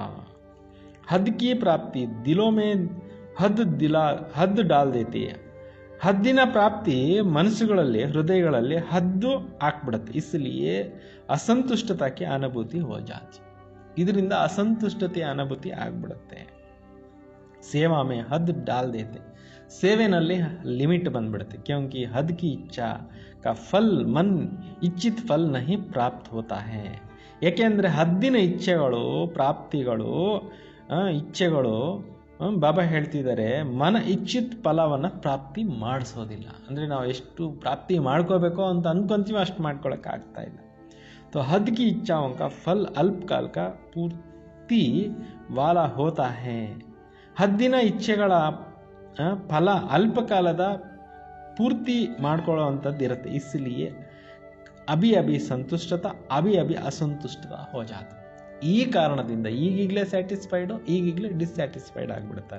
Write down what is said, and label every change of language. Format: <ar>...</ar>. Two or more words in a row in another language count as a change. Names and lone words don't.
<hi>हद की प्राप्ति दिलों में हद डाल देती.</hi> <kn>ಹದ್ದಿನ ಪ್ರಾಪ್ತಿ ಮನಸ್ಸುಗಳಲ್ಲಿ ಹೃದಯಗಳಲ್ಲಿ ಹದ್ದು ಹಾಕ್ಬಿಡುತ್ತೆ.</kn> <hi>इसलिए असंतुष्टता की अनुभूति हो जाती.</hi> <kn>ಇದರಿಂದ ಅಸಂತುಷ್ಟತೆಯ ಅನುಭೂತಿ ಆಗ್ಬಿಡುತ್ತೆ.</kn> <hi>सेवा में हद डाल देते.</hi> <kn>ಸೇವೆನಲ್ಲಿ ಲಿಮಿಟ್ ಬಂದ್ಬಿಡುತ್ತೆ.</kn> <hi>क्योंकि हद की इच्छा का फल मन इच्छित फल नहीं प्राप्त होता है.</hi> <kn>ಏಕೆಂದರೆ ಹದ್ದಿನ ಇಚ್ಛೆಗಳು ಬಾಬಾ ಹೇಳ್ತಿದ್ದಾರೆ, ಮನ ಇಚ್ಛಿತ್ ಫಲವನ್ನು ಪ್ರಾಪ್ತಿ ಮಾಡಿಸೋದಿಲ್ಲ. ಅಂದರೆ ನಾವು ಎಷ್ಟು ಪ್ರಾಪ್ತಿ ಮಾಡ್ಕೋಬೇಕೋ ಅಂತ ಅನ್ಕೊಂತೀವಿ ಅಷ್ಟು ಮಾಡ್ಕೊಳಕ್ಕೆ ಆಗ್ತಾ ಇಲ್ಲ.</kn> <hi>तो हद की इच्छाओं का फल अल्पकाल का पूर्ति वाला होता है.</hi> <kn>ಹದ್ದಿನ ಇಚ್ಛೆಗಳ ಫಲ ಅಲ್ಪಕಾಲದ ಪೂರ್ತಿ ಮಾಡ್ಕೊಳ್ಳೋವಂಥದ್ದು ಇರುತ್ತೆ.</kn> <hi>इसलिए अभी संतुष्टता अभी असंतुष्टता हो जाता.</hi> <kn>ಈ ಕಾರಣದಿಂದ ಈಗೀಗಲೇ ಸ್ಯಾಟಿಸ್ಫೈಡು, ಈಗೀಗಲೇ ಡಿಸ್ಸ್ಯಾಟಿಸ್ಫೈಡ್ ಆಗಿಬಿಡ್ತಾರೆ.</kn>